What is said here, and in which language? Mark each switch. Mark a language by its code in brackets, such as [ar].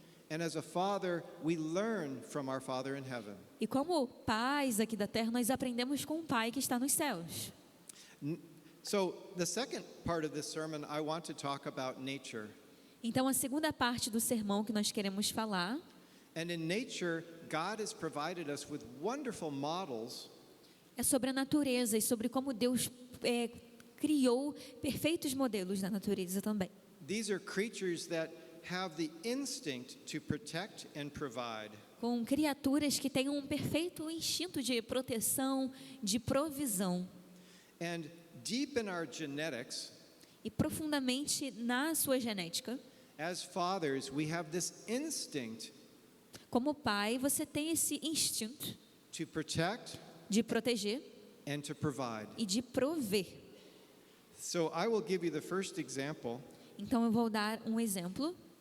[en] And as a father, we learn from our Father in heaven. [pt] E como pais aqui da terra, nós aprendemos com o Pai que está nos céus. [en] So the second part of this sermon, I want to talk about nature. [pt] Então, a segunda parte do sermão que nós queremos falar, [en] And in nature, God has provided us with wonderful models [pt] é sobre a natureza e sobre como Deus criou perfeitos modelos da natureza também. [en] These are creatures that have the instinct to protect and provide. [pt] Com criaturas que têm um perfeito instinto de proteção, de provisão. [en] And deep in our genetics, [pt] E profundamente na sua genética, [en] as fathers, we have this instinct [pt] como pai, você tem esse instinto [en] to protect [pt] de proteger [en] and to provide. [pt] e de prover. [en] So I will give you the first example. [pt] Então eu vou dar um exemplo.